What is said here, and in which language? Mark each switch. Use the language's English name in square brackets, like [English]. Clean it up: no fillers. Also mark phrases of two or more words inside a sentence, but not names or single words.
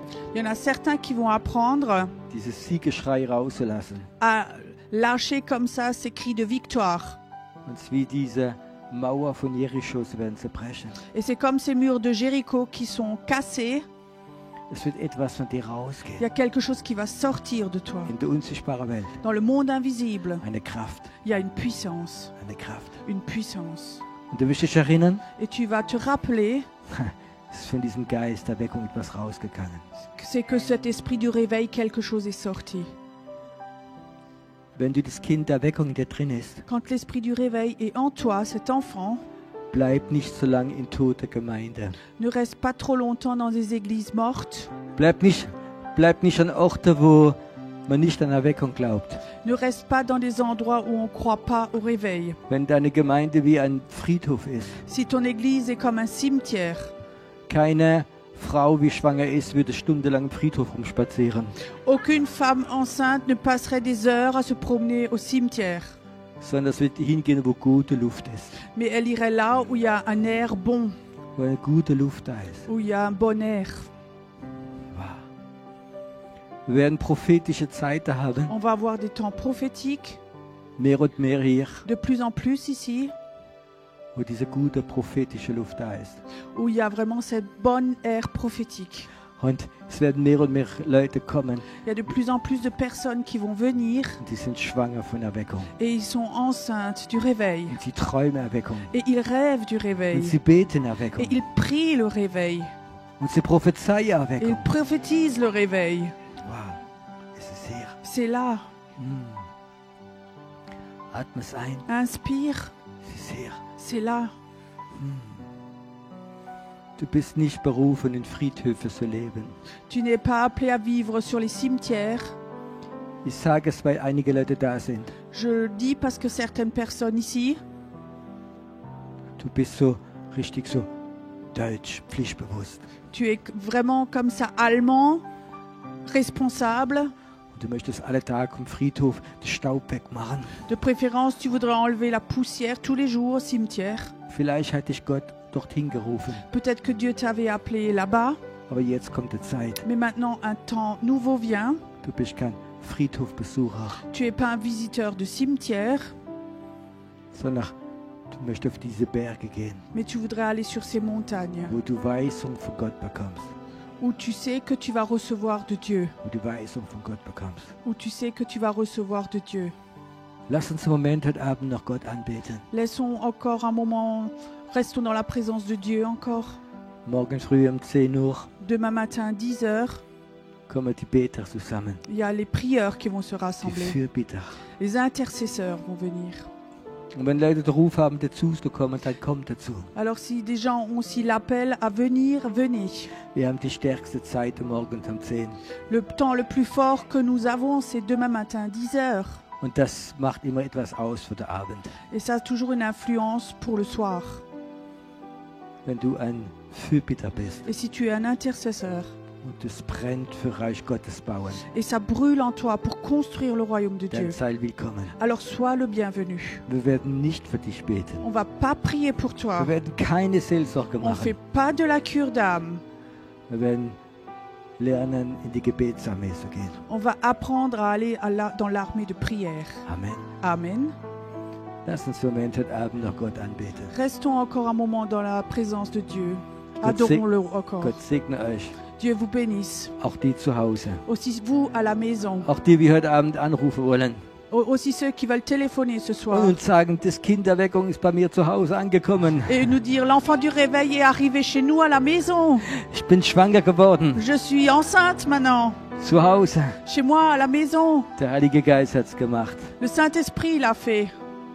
[French] Il y en a certains qui vont apprendre [German] dieses Siegeschrei rauszulassen. [French] à lâcher comme ça ces cris de victoire. [German] Und es ist wie diese Mauer von Jericho, sie werden zerbrechen. [French] Et c'est comme ces murs de Jéricho qui sont cassés. [German] Es wird etwas von dir [French] Il y [German] rausgehen. [French] a quelque chose qui va sortir de toi. [German] In der unsichtbaren Welt. [French] Dans le monde invisible, [German] Eine Kraft. [French] il y a une puissance. [German] Eine Kraft. [French] Une puissance. [German] Und du wirst dich erinnern, [French] Et tu vas te rappeler [German] es ist von diesem Geist der Weckung etwas rausgegangen. [French] que c'est que cet esprit du réveil, quelque chose est sorti. [German] Wenn du das Kind der Weckung in dir drin ist, [French] Quand l'esprit du réveil est en toi, cet enfant, [German] bleib nicht so lange in toter Gemeinde. [French] ne reste pas trop longtemps dans des églises mortes. [German] Bleib nicht an Orten, wo man nicht an Erweckung glaubt. [French] Ne reste pas dans des endroits où on ne croit pas au réveil. [German] Wenn deine Gemeinde wie ein Friedhof ist, [French] Si ton église est comme un cimetière, [German] keine Frau, wie schwanger ist, würde stundenlang im Friedhof rumspazieren, [French] aucune femme enceinte ne passerait des heures à se promener au cimetière. [German] sondern es wird hingehen, wo gute Luft ist. [French] Mais elle irait là où il y a un air bon, [German] Wo eine gute Luft da ist. [French] où il y a un bon air. Wow. [German] Wir werden prophetische Zeiten haben, [French] On va avoir des temps prophétiques, [German] mehr und mehr hier, [French] de plus en plus ici, [German] wo diese gute prophetische Luft da ist. [French] où il y a vraiment cette bonne air prophétique. [German] Und es werden mehr und mehr Leute kommen, [French] Il y a de plus en plus de personnes qui vont venir [German] und die sind schwanger von Erweckung. [French] et ils sont enceintes du réveil. [German] Und sie träumen Erweckung. [French] Et ils rêvent du [German] Und [French] réveil. [German] sie beten [French] Et [German] Erweckung. [French] ils prient le réveil. [German] Und sie prophezeien [French] Et ils [German] Erweckung. [French] prophétisent le réveil. [German] Wow, es ist hier. [French] C'est là. [German] Atme es ein, [French] Inspire. [German] es ist hier. [French] C'est là. [German] Du bist nicht berufen, in Friedhöfen zu leben. [French] Tu n'es pas appelé à vivre sur les cimetières. [German] Ich sage es, weil einige Leute da sind. [French] Je le dis parce que certaines personnes ici, [German] Du bist so richtig so deutsch, pflichtbewusst. [French] tu es vraiment comme ça allemand, responsable. [German] Und du möchtest alle Tage im Friedhof den Staub wegmachen. [French] De préférence, tu voudrais enlever la poussière tous les jours au cimetière. [German] Vielleicht hat dich Gott dorthin gerufen. [French] Peut-être que Dieu t'avait appelé là-bas, [German] Aber jetzt kommt die Zeit. [French] mais maintenant un temps nouveau vient. [German] Du bist kein Friedhofbesucher, [French] Tu n'es pas un visiteur de cimetière, [German] sondern du möchtest auf diese Berge gehen, [French] mais tu voudrais aller sur ces montagnes [German] wo du Weisung von Gott bekommst. [French] où tu sais que tu vas recevoir de Dieu, [German] Wo du Weisung von Gott bekommst. [French] où tu sais que tu vas recevoir de Dieu. [German] Lass uns einen Moment heute Abend noch Gott anbeten. [French] Laissons encore un moment, restons dans la présence de Dieu encore. [German] Morgen früh um 10 Uhr [French] Demain matin, 10 heures, [German] kommen die Beter zusammen. [French] il y a les prieurs qui vont se [German] Die [French] rassembler. [German] Fürbitter. [French] Les intercesseurs vont venir. [German] Und wenn Leute den Ruf haben, dazu zu kommen, dann kommt dazu. [French] Alors si des gens ont aussi l'appel à venir, venez. [German] Wir haben die stärkste Zeit morgens um 10. [French] Le temps le plus fort que nous avons, c'est demain matin, 10 heures. [German] Und das macht immer etwas aus für den Abend. [French] Et ça a toujours une influence pour le soir. [German] Wenn du ein Fürbitter bist [French] Et si tu es un intercesseur, [German] und es brennt für Reich Gottes bauen, [French] et ça brûle en toi pour construire le royaume de Dieu, [German] dann sei willkommen. [French] alors sois le bienvenu. [German] Wir werden nicht für dich beten. [French] On va pas prier pour toi. [German] Wir werden keine Seelsorge [French] On fait [German] machen. [French] pas de la cure d'âme. [German] Wir werden lernen, in die Gebetsarmee zu gehen. [French] On va apprendre à aller dans l'armée de prière. [German] Amen. [French] Amen. [German] Lass uns für Moment heute Abend noch Gott anbeten. [French] Restons encore un moment dans la présence de Dieu. [German] Gott [French] Adorons-le encore. [German] Gott segne euch, [French] Dieu vous bénisse. [German] auch die zu Hause. [French] Aussi vous à la maison. [German] Auch die, die heute Abend anrufen wollen [French] Aussi ceux qui veulent téléphoner ce soir. [German] und uns sagen, das Kinderweckung ist bei mir zu Hause angekommen. [French] Et nous dire, l'enfant du réveil est arrivé chez nous à la maison. [German] Ich bin schwanger geworden. [French] Je suis enceinte maintenant. [German] Zu Hause. [French] Chez moi à la maison. [German] Der Heilige Geist hat's gemacht. [French] Le Saint-Esprit l'a fait.